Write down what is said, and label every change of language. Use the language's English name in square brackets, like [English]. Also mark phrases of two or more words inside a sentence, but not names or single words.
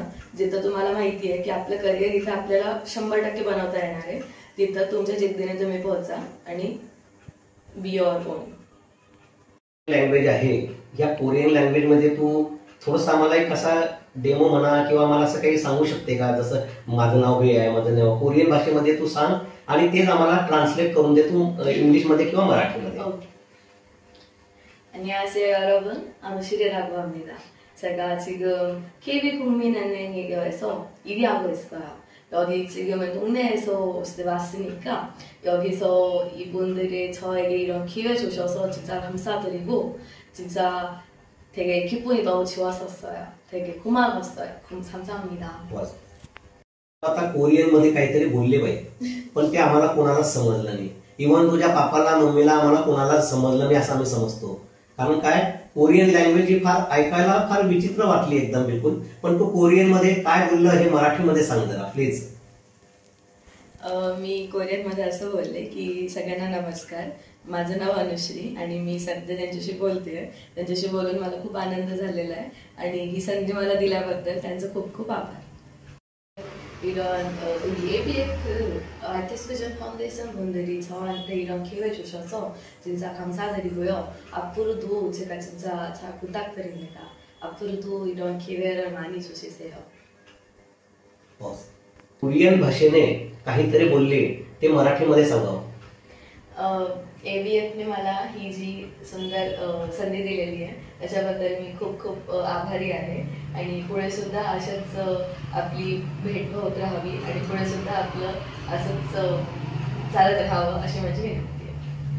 [Marathi] जिथं तुम्हाला माहिती आहे की आपलं करिअर इथं आपल्याला 100% बनवता येणार आहे, तिथं तुमच्या जिद्दीने तुम्ही पोहोचा आणि [English] be your own. [Marathi] लँग्वेज आहे, या [English] Korean language [Marathi] मध्ये तू थोडंसं आम्हाला एक असा डेमो म्हणा किंवा मला असं काही सांगू शकते का? जसं माझं नाव हे आहे, माझं नाव कोरियन भाषेमध्ये तू सांग आणि तेच आम्हाला ट्रान्सलेट करून दे तू इंग्लिशमध्ये किंवा मराठीमध्ये. [Korean] 안녕하세요 여러분, 아누시리라고 합니다. 제가 지금 KB 국민은행에서 일이 하고 있어요. 여기 지금은 동네에서 왔으니까 여기서 이분들이 저에게 이런 기회 주셔서 진짜 감사드리고 진짜 되게 기분이 너무 좋았었어요. 되게 고마웠어요. 감사합니다. [Marathi] आता कोरियन मध्ये काहीतरी बोलले पाहिजे, पण ते आम्हाला कोणालाच समजलं नाही. इव्हन तुझ्या पापाला मम्मीला आम्हाला कोणालाच समजलं नाही असं आम्ही समजतो. कारण काय, [English] Korean language [Marathi] ही फार ऐकायला फार विचित्र वाटली एकदम बिलकुल. पण तू कोरियन मध्ये काय बोललं हे मराठीमध्ये सांग जरा प्लीज. मी कोरियनमध्ये असं बोलले की सगळ्यांना नमस्कार, माझं नाव अनुश्री आणि मी सध्या त्यांच्याशी बोलते. त्यांच्याशी बोलून मला खूप आनंद झालेला आहे आणि ही संधी मला दिल्याबद्दल त्यांचं खूप खूप आभार. [Korean] 이런 우리 ABF 아티스트 비전 파운데이션 분들이 저한테 이런 기회 주셔서 진짜 감사드리고요. 앞으로도 제가 진짜 잘 부탁드립니다. 앞으로도 이런 기회를 많이 주시세요. [Marathi] कोरियन भाषेने काहीतरी बोलले ते मराठीमध्ये सांगावं. ABFने मला ही जी सुंदर संधी दिलेली आहे त्याच्याबद्दल मी खूप खूप आभारी आहे आणि पुढे सुद्धा अशाच आपली भेट होत राहावी आणि पुढे सुद्धा आपलं असंच चालत राहावं अशी माझी विनंती आहे.